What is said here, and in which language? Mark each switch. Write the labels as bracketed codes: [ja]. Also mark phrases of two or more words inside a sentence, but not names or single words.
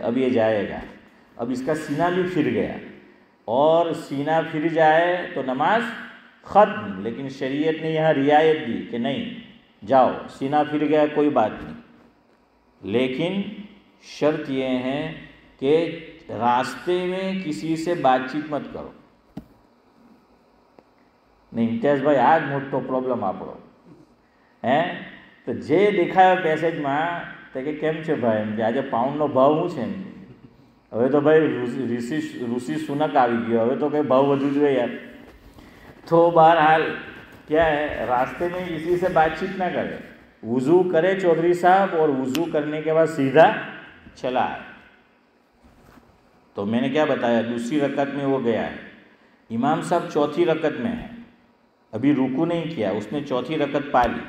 [ur] اب یہ جائے گا، اب اس کا سینہ بھی پھر گیا، اور سینہ پھر جائے تو نماز ختم. لیکن شریعت نے یہاں رعایت دی کہ نہیں جاؤ، سینہ پھر گیا کوئی بات نہیں، لیکن شرط یہ ہے کہ راستے میں کسی سے بات چیت مت کرو. [gu] નહીં ઇમ્તિયાઝભાઈ આ જ મોટો પ્રોબ્લેમ આપણો હે. તો જે દેખાયો પેસેજમાં તો કે કેમ છે ભાઈ, એમ કે આજે પાઉન્ડનો ભાવ શું છે, એમ હવે તો ભાઈ રૂસી સુનક આવી ગયો, હવે તો કંઈ ભાવ વધુ જોઈએ યાર. [ur] تو بہرحال کیا ہے، راستے میں کسی سے بات چیت نہ کرے، وضو کرے چودھری صاحب اور وضو کرنے کے بعد سیدھا چلا آئے. تو میں نے کیا بتایا، دوسری رکعت میں وہ گیا ہے، امام صاحب چوتھی رکعت میں ہے، ابھی رکوع نہیں کیا، اس نے چوتھی رکعت پا لی.